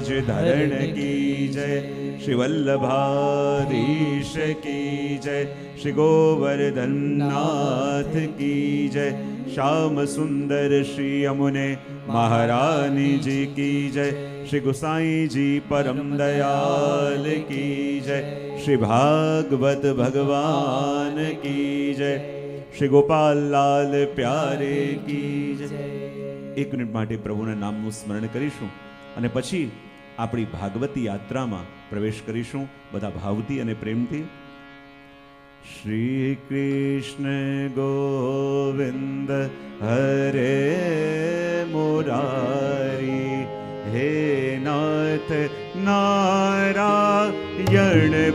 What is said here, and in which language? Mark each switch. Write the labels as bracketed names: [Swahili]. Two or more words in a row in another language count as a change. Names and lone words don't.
[Hindi] धरण की जय श्री वल्लभाधीश की जय श्री गोवर्धन नाथ की जय श्याम सुंदर श्री यमुने महारानी जी की जय श्री गोसाई जी परम दयाल की जय श्री भागवत भगवान की जय श्री गोपाल लाल प्यारे की जय। [Gujarati] એક મિનિટ માટે પ્રભુના નામનું સ્મરણ કરીશું અને પછી આપણી ભાગવતી યાત્રામાં પ્રવેશ કરીશું બધા ભાવથી અને પ્રેમથી। શ્રી કૃષ્ણ ગોવિંદ હરે મુરારી હે નાથ નારાયણ